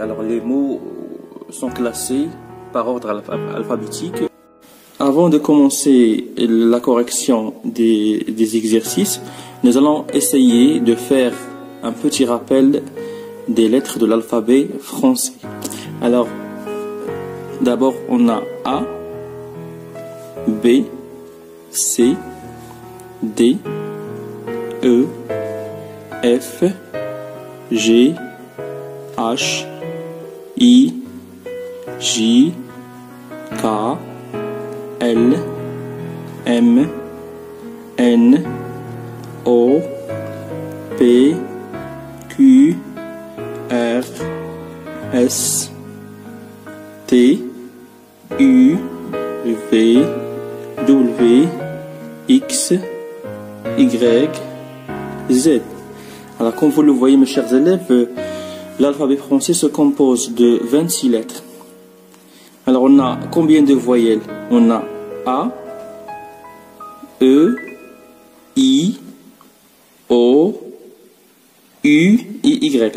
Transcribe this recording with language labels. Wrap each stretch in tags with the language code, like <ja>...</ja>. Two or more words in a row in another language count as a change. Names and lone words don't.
<fr>Alors les mots sont classés par ordre alphabétique. Avant de commencer la correction des exercices, nous allons essayer de faire un petit rappel des lettres de l'alphabet français. Alors, d'abord, on a A, B, C, D, E, F, G, H, I, J, K, L, M, N, O, P, Q, R, S, T, U, V, W, X, Y, Z. Alors comme vous le voyez mes chers élèves, l'alphabet français se compose de 26 lettres. Alors on a combien de voyelles? On a A, E, I, O, U et Y.</fr>